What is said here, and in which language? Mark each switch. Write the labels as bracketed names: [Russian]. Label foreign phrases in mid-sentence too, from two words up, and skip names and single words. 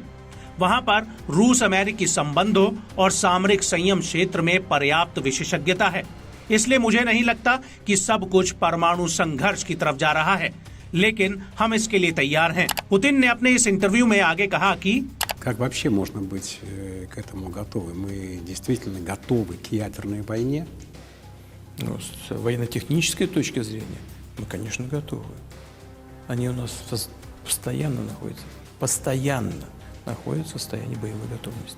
[Hindi] वहां पर रूस अमेरिकी संबंधों और सामरिक संयम क्षेत्र में पर्याप्त विशेषज्ञता है, इसलिए मुझे नहीं लगता कि सब कुछ परमाणु संघर्ष की तरफ जा रहा है, लेकिन हम इसके लिए तैयार हैं। पुतिन ने अपने इस इंटरव्यू में आगे कहा कि [Russian] Как вообще можно быть к этому готовы? Мы действительно готовы к ядерной войне? Ну, с военно-технической точки зрения мы, конечно, готовы. Они у нас постоянно находятся в состоянии боевой готовности.